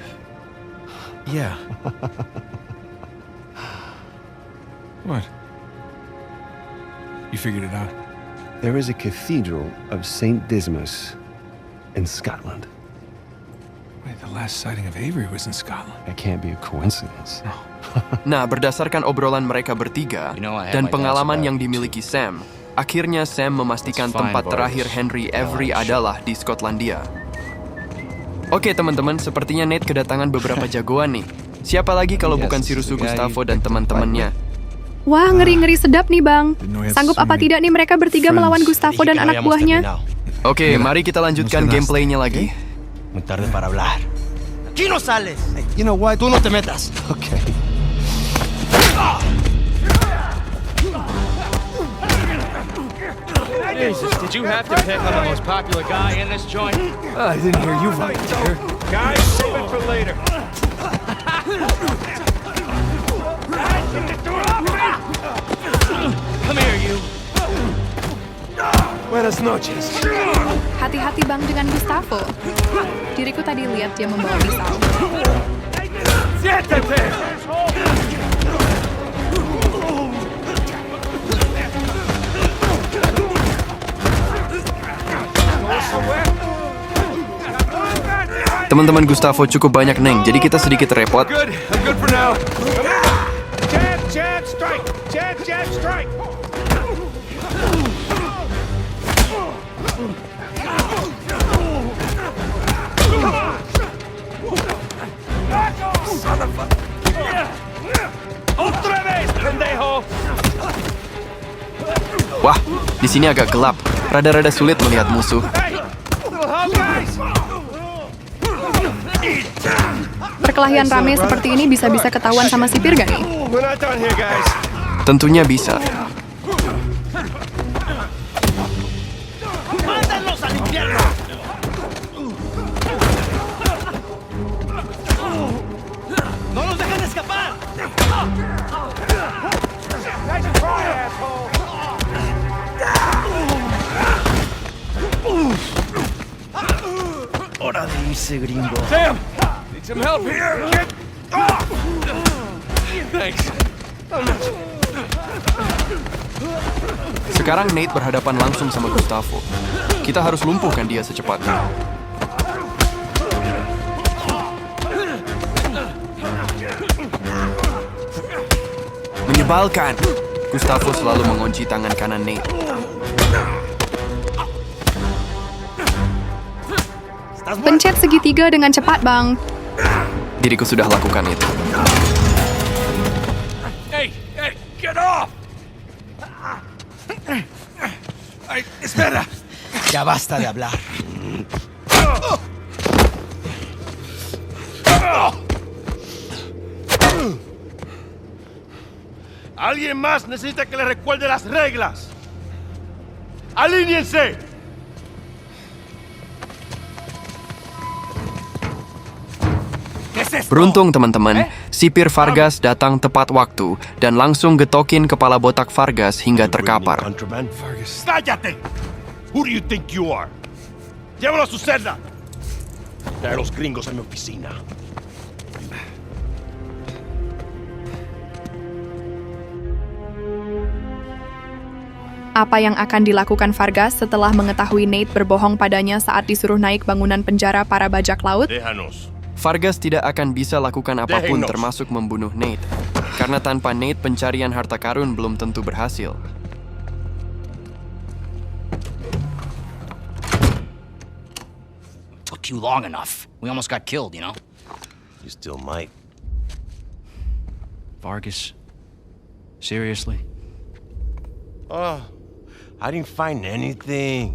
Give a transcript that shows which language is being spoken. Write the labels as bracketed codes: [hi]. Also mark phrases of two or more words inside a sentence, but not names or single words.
[en] Yeah. What? You figured it out? There is a cathedral of St. Dismas in Scotland. Wait, the last sighting of Avery was in Scotland. That can't be a coincidence. [id] Nah, berdasarkan obrolan mereka bertiga dan pengalaman yang dimiliki Sam, akhirnya Sam memastikan tempat terakhir Henry Avery adalah di Skotlandia. Oke teman-teman, sepertinya Nate kedatangan beberapa jagoan nih. Siapa lagi kalau bukan si Rusu Gustavo dan teman-temannya? Wah, ngeri-ngeri sedap nih, Bang. Sanggup apa tidak nih mereka bertiga melawan Gustavo dan anak buahnya? Oke, mari kita lanjutkan gameplaynya lagi. [es] Muy tarde para hablar. ¡Aquí no sales! [en] You know what? [es] ¡Tú no te metas! [en] Okay. Jesus, did you have to pick on the most popular guy in this joint? I didn't hear you volunteer. Guys, save it for later. Come here, you. [es] Buenas noches. [id] Hati-hati, Bang, dengan Gustavo. Diriku tadi lihat dia membawa pisau. Teman-teman Gustavo cukup banyak, Neng, jadi kita sedikit repot. [en] Good. I'm good for now. Jab, strike! Jab, strike! [es] Otra vez, pendejo! [id] Wah, di sini agak gelap. Rada-rada sulit melihat musuh. Perkelahian rame seperti ini bisa-bisa ketahuan sama sipir gak nih? [en] We're not done here, guys. [id] Tentunya bisa. [es] ¡Mándalos al infierno! ¡No nos dejan escapar! Hora de irse, gringo. [en] Sam, need some help here. Get off! Thanks. [id] Sekarang Nate berhadapan langsung sama Gustavo. Kita harus lumpuhkan dia secepatnya. Menyebalkan. Gustavo selalu mengunci tangan kanan Nate. Pencet segitiga dengan cepat, Bang. Diriku sudah lakukan itu. [en] Hey, get off! [es] Ay, espera! Ya basta de hablar. Alguien más necesita que le recuerde las reglas. ¡Alíñense! [id] Beruntung teman-teman, sipir Vargas datang tepat waktu dan langsung getokin kepala botak Vargas hingga terkapar. [en] Contraband. ¡Cállate! Who do you think you are? [es] ¡Llévalo a su celda! Trae a los gringos a mi oficina. [id] Apa yang akan dilakukan Vargas setelah mengetahui Nate berbohong padanya saat disuruh naik bangunan penjara para bajak laut? [es] Déjanos. [id] Vargas tidak akan bisa lakukan apapun [es] Déjenos. [id] termasuk membunuh Nate. Karena tanpa Nate pencarian harta karun belum tentu berhasil. [en] Took you long enough. We almost got killed, you know? You still might. Vargas. Seriously? Oh, I didn't find anything.